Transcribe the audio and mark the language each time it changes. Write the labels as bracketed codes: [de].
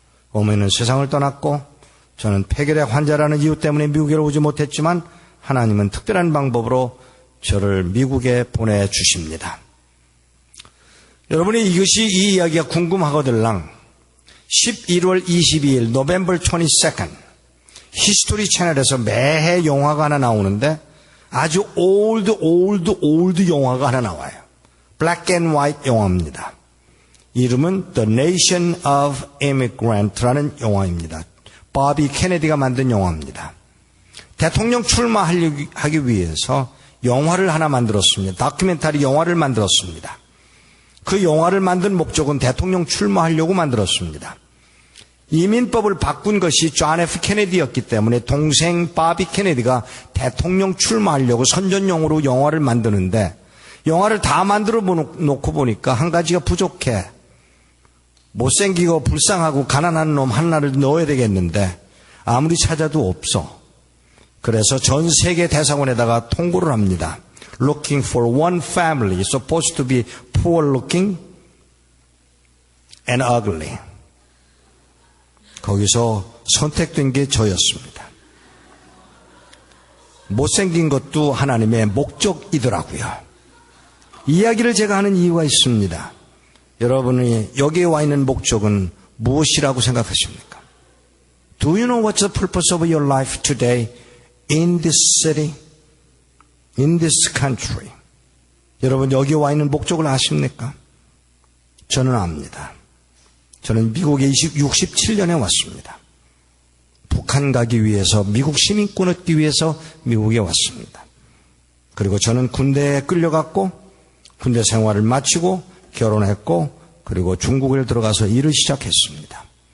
[ko] 어머니는 세상을 떠났고 저는 폐결핵 환자라는 이유 때문에 미국에 오지 못했지만 하나님은 특별한 방법으로 저를 미국에 보내주십니다. 여러분이 이 이야기가 궁금하거들랑 11월 22일 [en] November 22nd [ko] 히스토리 채널에서 매해 영화가 하나 나오는데 아주 올드 영화가 하나 나와요. [en] Black and White [ko] 영화입니다. 이름은 The Nation of Immigrant라는 영화입니다. 바비 케네디가 만든 영화입니다. 대통령 출마하기 위해서 영화를 하나 만들었습니다. 다큐멘터리 영화를 만들었습니다. 그 영화를 만든 목적은 대통령 출마하려고 만들었습니다. 이민법을 바꾼 것이 존 F. 케네디였기 때문에 동생 바비 케네디가 대통령 출마하려고 선전용으로 영화를 만드는데 영화를 다 만들어 놓고 보니까 한 가지가 부족해. 못생기고 불쌍하고 가난한 놈 하나를 넣어야 되겠는데 아무리 찾아도 없어. 그래서 전 세계 대사관에다가 통보를 합니다. [en] Looking for one family, supposed to be poor looking and ugly. [ko] 거기서 선택된 게 저였습니다. 못생긴 것도 하나님의 목적이더라고요. 이야기를 제가 하는 이유가 있습니다. 여러분이 여기에 와 있는 목적은 무엇이라고 생각하십니까? [en] Do you know what's the purpose of your life today in this city, in this country? [ko] 여러분 여기 와 있는 목적을 아십니까? 저는 압니다. 저는 미국에 67년에 왔습니다. 북한 가기 위해서 미국 시민권 얻기 위해서 미국에 왔습니다. 그리고 저는 군대에 끌려갔고 군대 생활을 마치고 결혼했고 그리고 중국에 들어가서 일을 시작했습니다.